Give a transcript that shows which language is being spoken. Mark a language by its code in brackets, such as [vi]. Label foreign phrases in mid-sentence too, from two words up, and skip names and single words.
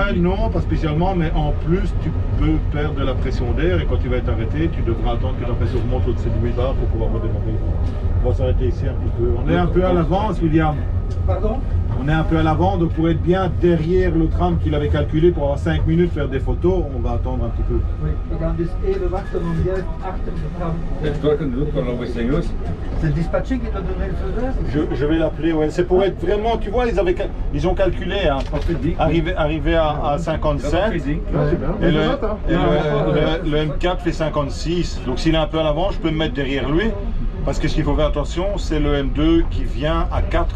[fr] Ouais, non, pas spécialement, mais en plus, tu peux perdre de la pression d'air et quand tu vas être arrêté, tu devras attendre que ta pression remonte au-dessus de 8 bars pour pouvoir redémarrer. On va s'arrêter ici un petit peu. On est un peu à l'avance, William. Pardon? On est un peu à l'avant, donc pour être bien derrière le tram qu'il avait calculé pour avoir 5 minutes faire des photos, on va attendre un petit peu. Oui, [nl] we gaan dus even wachten om juist achter de tram. [fr] c'est toi que nous autres, quand on envoie Saint-Louis. C'est le dispatcher qui t'a donné le feu vert? Je vais l'appeler, ouais. C'est pour être vraiment, tu vois, ils ont calculé, hein, arriver à 57. Ouais, c'est bien. Et Je note, hein. le M4 fait 56. Donc s'il est un peu à l'avant, je peux me mettre derrière lui. Parce que ce qu'il faut faire attention, c'est le M2 qui vient à 4.